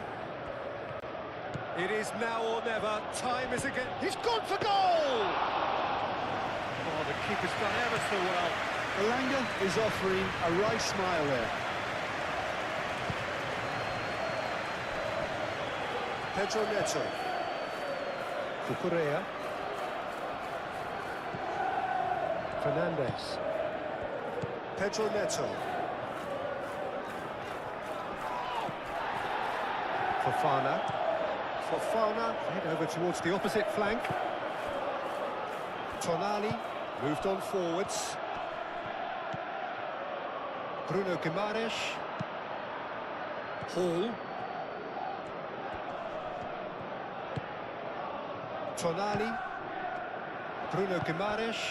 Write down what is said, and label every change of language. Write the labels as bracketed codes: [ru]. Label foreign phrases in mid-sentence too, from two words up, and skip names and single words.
[en] It is now or never. Time is again. He's gone for goal! Oh, the keeper's done ever so well. Elanga is offering a wry smile there. Pedro Neto. Cucurella. Fernandez. Pedro Neto. Fofana. Fofana, head over towards the opposite flank. Tonali, moved on forwards. Bruno Guimaraes. Hall. Tonali, Bruno Guimaraes.